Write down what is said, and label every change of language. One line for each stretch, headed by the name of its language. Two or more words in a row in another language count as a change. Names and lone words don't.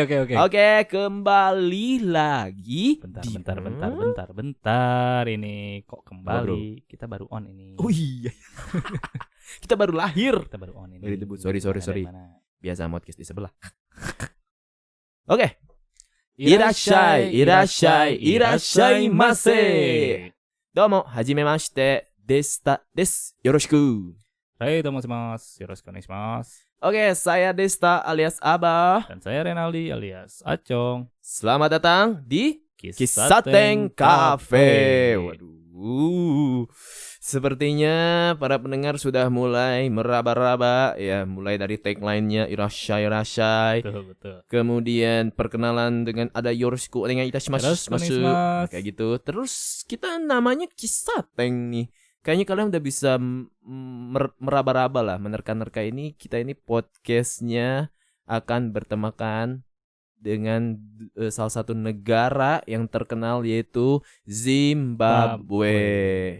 Indonesian: Oke, kembali lagi. Bentar. Ini kok kembali? Kita baru on ini. Oh iya. Kita baru lahir. Kita baru on ini. Sorry. Biasa podcast di sebelah. Oke.
Japanese: Irashaimase. どうも、はじめまして、デスタです. Yoroshiku.
Indonesian: Hai teman-teman,
Japanese: よろしくお願いします.
Indonesian: Oke, saya Desta alias Abah. Dan saya Renaldi alias Acong. Selamat datang di Kisateng Cafe. Waduh. Sepertinya para pendengar sudah mulai meraba-raba ya, mulai dari tagline-nya irashai. Betul. Kemudian perkenalan dengan ada
Japanese: よろしくお願いいたします.
Indonesian: Kayak gitu. Terus kita namanya Kisateng nih. Kayaknya kalian udah bisa meraba-raba lah, menerka-nerka ini. Kita ini podcastnya akan bertemakan dengan salah satu negara yang terkenal, yaitu Zimbabwe.